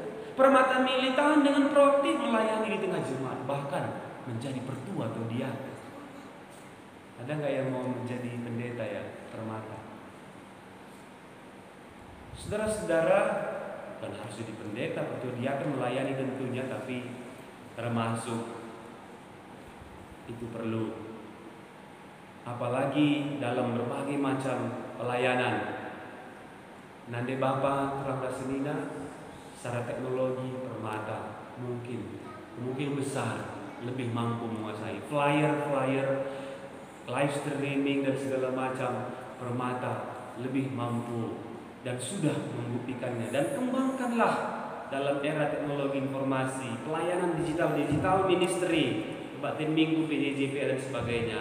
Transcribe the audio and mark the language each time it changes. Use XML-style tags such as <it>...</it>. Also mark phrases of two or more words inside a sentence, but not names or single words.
<id>Permata militan dengan proaktif melayani di tengah jemaat, bahkan menjadi pertua atau diaken. Ada nggak yang mau menjadi pendeta ya, Permata? Saudara-saudara, bukan harus jadi pendeta, pertua diaken melayani tentunya, tapi termasuk itu perlu. Apalagi dalam berbagai macam pelayanan.</id> <btx>Nande Bapa terang rasenina</btx> <id>secara teknologi Permata mungkin besar lebih mampu menguasai flyer,</id> <en>live streaming</en> <id>dan segala macam. Permata lebih mampu dan sudah membuktikannya. Dan kembangkanlah dalam era teknologi informasi, pelayanan</id> <en>digital ministry,</en> <id>kebaktian minggu, PJJP dan sebagainya.</id>